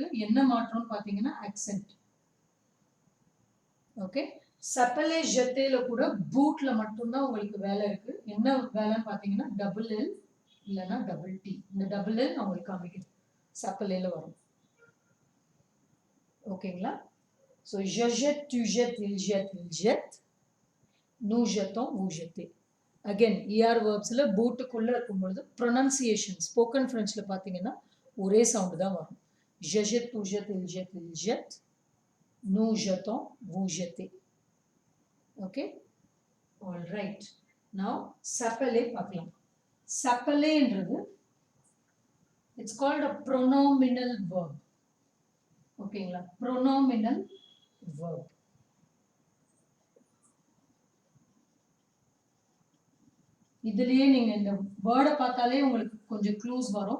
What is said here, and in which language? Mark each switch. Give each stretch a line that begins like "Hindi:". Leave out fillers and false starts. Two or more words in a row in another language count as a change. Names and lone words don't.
Tamil: என்ன மாற்றம்னு பார்த்தீங்கன்னா ஆக்சென்ட். ஓகே, சப்பலே ஜெத்தேல கூட பூட்ல மட்டும்தான் உங்களுக்கு வேலை இருக்கு. என்ன வேலைன்னு பார்த்தீங்கன்னா
English: double l
Tamil: இல்லைன்னா
English: double t.
Tamil: இந்த
English: double l
Tamil: நான் உங்களுக்கு காமிக்கிறேன், சப்பலேல வரும். ஓகேங்களா?
French: ஸோ je jette, tu jettes, il jette, il jette, nous jettons, vous jettez.
Tamil: அகெயின்
English: ER verbs
Tamil: பூட்டுக்குள்ளே இருக்கும்பொழுது ப்ரொனன்சியேஷன்
English: spoken French
Tamil: பார்த்தீங்கன்னா ஒரே சவுண்டு தான் வரும்.
French: je jette, tu jettes, il jette, il jette, nous jettons, vous jettez.
Tamil: ஓகே,
English: all right. now
Tamil: சப்பலே பார்க்கலாம். சப்பலேன்றது
English: it's called a pronominal verb.
Tamil: ஓகேங்களா?
English: pronominal verb.
Tamil: இதுலயே நீங்க இந்த வேர்டை பார்த்தாலே உங்களுக்கு கொஞ்சம் க்ளூஸ் வரும்.